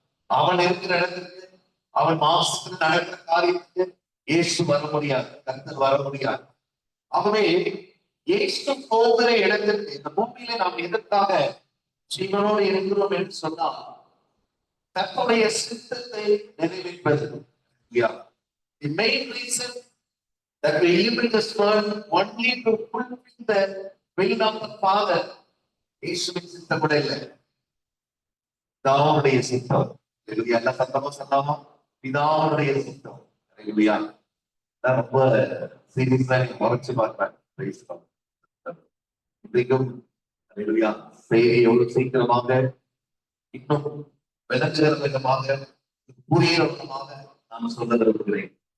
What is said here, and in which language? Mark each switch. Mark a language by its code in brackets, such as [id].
[ta] அவன் இருக்கிற இடத்துக்கு, அவன் மாசத்துல நடக்கிற காரியத்துக்கு இயேசு வர முடியாது, கர்த்தர் வர முடியாது. ஆகவே இயேசு போகிற இடத்திற்கு இந்த பூமியில நாம் எதற்காக ஜீவனோடு இருக்கிறோம் என்று சொன்னால் தன்னுடைய சித்தத்தை நிறைவேற்பது. [en] The main reason that we live in this world only to fulfill the will of the Father. [ta] இயேசுவின் சித்தம் கூட இல்லை, பிதாவுடைய சித்தம். எல்லாம் சத்தமா சொல்லாமா? பிதாவுடைய சித்தம். ரொம்ப சீரியஸா மறைச்சு பார்ப்பேன். இன்றைக்கும் செய்தி எவ்வளவு சீக்கிரமாக இன்னும் விளங்குகிற விதமாக புரிகிற விதமாக நான் சொல்ல விரும்புகிறேன்.